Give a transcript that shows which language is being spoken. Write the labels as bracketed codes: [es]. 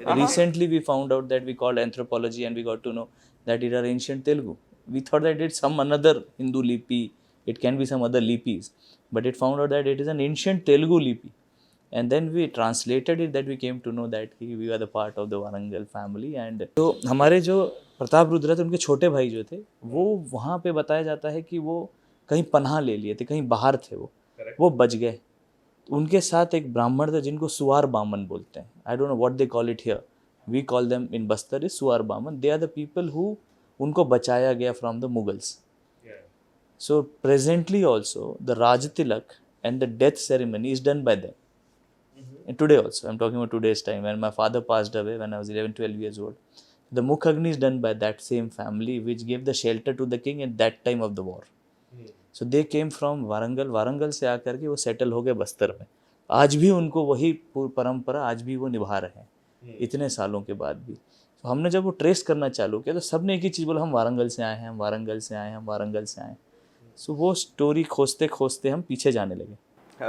[en] Recently we found out that we called anthropology, and we got to know that it are ancient Telugu. We thought that it's some another Hindu lipi, it can be some other lipis. But it found out that it is an ancient Telugu lipi. and then we translated it that we came to know that we are the part of the Warangal family. [hi] And तो हमारे जो प्रताप रुद्र थे उनके छोटे भाई जो थे वो वहाँ पे बताया जाता है कि वो कहीं पनाह ले लिए थे, कहीं बाहर थे, वो बच गए। उनके साथ एक ब्राह्मण थे जिनको सुवार बामन बोलते हैं। [en] I don't know what they call it here, we call them in Bastar is [hi] सुवार Baman. [en] they are the people who [hi] उनको बचाया गया [en] From the Mughals. So presently also the Raj Tilak and the death ceremony is done by them. And today also, I'm talking about today's time, when my father passed away when I was 11, 12 years old. The Mukh Agni is done by that same family which gave the shelter to the king at that time of the war. So they came from Warangal. [hi] Warangal से आकर के वो settle हो गए बस्तर में। आज भी उनको वही परंपरा आज भी वो निभा रहे हैं इतने सालों के बाद भी। तो हमने जब वो ट्रेस करना चालू किया तो सबने एक ही चीज़ बोला, हम वारंगल से आए हैं, हम वारंगल से आए हैं, हम वारंगल से आए हैं। सो वो स्टोरी खोजते खोजते हम पीछे जाने लगे।